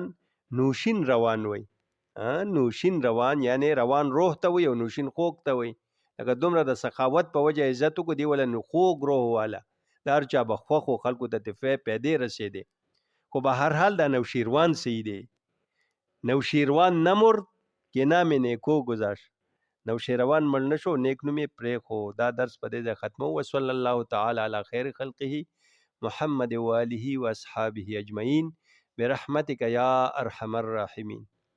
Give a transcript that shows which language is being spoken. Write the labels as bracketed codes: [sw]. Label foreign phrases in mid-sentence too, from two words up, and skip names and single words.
[ps] نوشین روان وي نوشین روان یعنی روان روح ته وي او نوشین خوږ ته وي لکه دومره د سخاوت په وجه عزت وکړو دی ولا نو خوږ روح والا د هر چا به خوښ خلکو ته پیدې رسېدې خو به هر حال دا نوشیروان صحیح دی [fa] نوشیروان نمرد که نام نیکو گذاشت [ps] نوشیروان مړ نشو نیک نوم یې پرېښو. دا درس په دې ځای ختمو. [ar] وصلی الله تعالی علی خیر خلقه محمد و آله و اصحابه اجمعین برحمتک یا ارحم الراحمین.